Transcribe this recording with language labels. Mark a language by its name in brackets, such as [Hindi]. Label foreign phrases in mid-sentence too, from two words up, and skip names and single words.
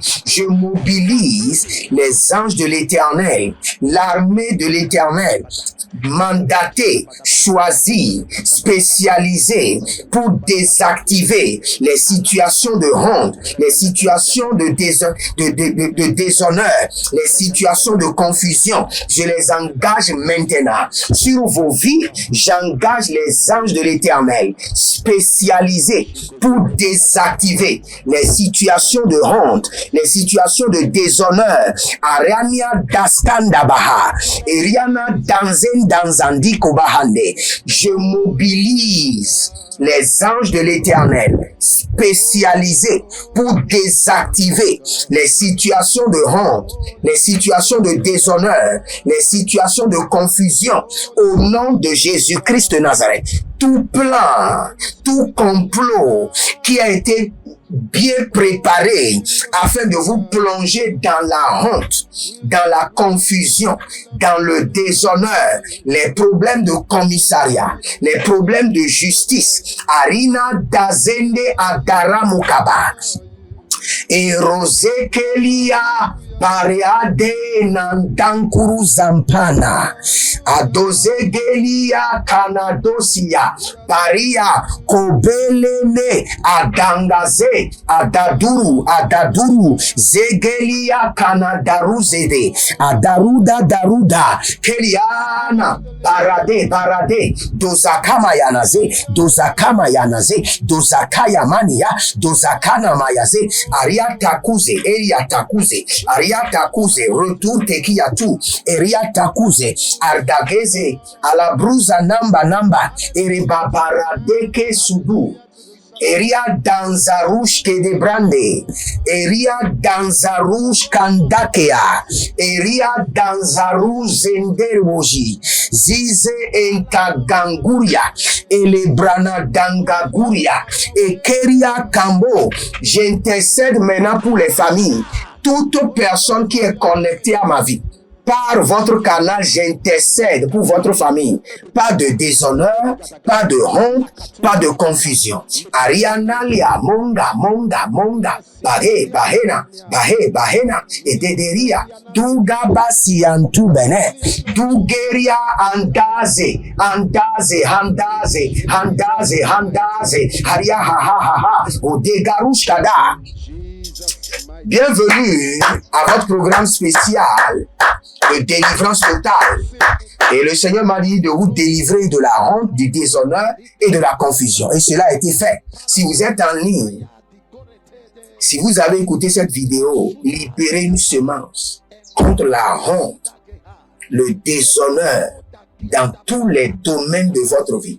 [French] Je mobilise les anges de l'Éternel, l'armée de l'Éternel, mandaté, choisi, spécialisé pour désactiver les situations de honte, les situations de déshonneur, les situations de confusion. Je les engage maintenant. Sur vos vies, j'engage les anges de l'Éternel, spécialisés pour désactiver les situations de honte, les situations de déshonneur. Ariania daskandabaha, Eriana danzen danzandiko bahande. Je mobilise les anges de l'Éternel, spécialisés pour désactiver les situations de honte, les situations de déshonneur, les situations de confusion, au nom de Jésus-Christ de Nazareth. Tout plan, tout complot qui a été bien préparé afin de vous plonger dans la honte, dans la confusion, dans le déshonneur, les problèmes de commissariat, les problèmes de justice. Arina dazende adaramukaba. Et Rosekelia Pareade Nandankuru Zampana Adozegelia Kanadosia Paria Kobelene Adangaze Adaduru Zegelia Kanadaruzede Daruda Keliana Parade Dozakama Yanaze Dozakaya Mania Dozakana Mayaze Ariatakuze retour tekiatu Eriatakuze Ardageze Alabruza namba Eribabaradeke Sudu Eria danzarush kedebrande, Eria danzarush kandakea, Eria danzarush zenderwoji, Zize enkaganguria, Elebrana dangaguria, Ekeria kambo. J'intercède maintenant pour les familles, toute personne qui est connectée à ma vie. Par votre canal, j'intercède pour votre famille. Pas de déshonneur, pas de honte, pas de confusion. Ariana lia monga. Bahena, et dederia. Duga basiantu bene. Dugeria andaze. Haria ha. Odegarushkada. Bienvenue à votre programme spécial de délivrance totale. Et le Seigneur m'a dit de vous délivrer de la honte, du déshonneur et de la confusion. Et cela a été fait. Si vous êtes en ligne, si vous avez écouté cette vidéo, libérez une semence contre la honte, le déshonneur dans tous les domaines de votre vie.